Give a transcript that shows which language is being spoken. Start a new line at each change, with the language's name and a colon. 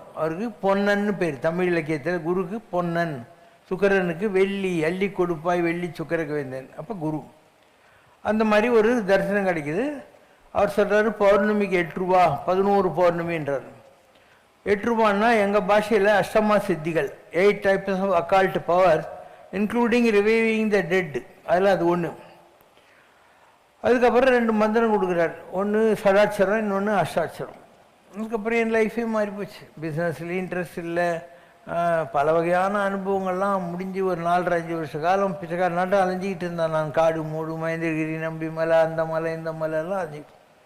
Tamil: அவருக்கு பொன்னன்னு பேர் தமிழ் இலக்கியத்தில். குருக்கு பொன்னன், சுக்கரனுக்கு வெள்ளி, அள்ளி கொடுப்பாய் வெள்ளி சுக்கரக்கு வேந்தன், அப்போ குரு. அந்த மாதிரி ஒரு தரிசனம் கிடைக்குது. அவர் சொல்கிறாரு, பௌர்ணமிக்கு 8 ரூபா, 11 பௌர்ணமின்றார். 8 ரூபான்னா எங்கள் பாஷையில் அஷ்டமா சித்திகள்,
English: 8 types of occult powers, including reviving the dead.
Tamil: அதில் அது ஒன்று. அதுக்கப்புறம் 2 மந்திரம் கொடுக்குறாரு. ஒன்று சடாட்சரம், இன்னொன்று அஷ்டாட்சரம். அதுக்கப்புறம் என் லைஃபே மாறி போச்சு. பிஸ்னஸ்லேயும் இன்ட்ரெஸ்ட் இல்லை, பல வகையான அனுபவங்கள்லாம் முடிஞ்சு ஒரு 4-5 வருஷ காலம் பிச்சைக்கார நாட்டம் அலைஞ்சிக்கிட்டு இருந்தேன் நான். காடு மூடு, மகேந்திரகிரி, நம்பி மலை, அந்த மலை இந்த மலையெல்லாம் அலைஞ்சிக்கிட்டு.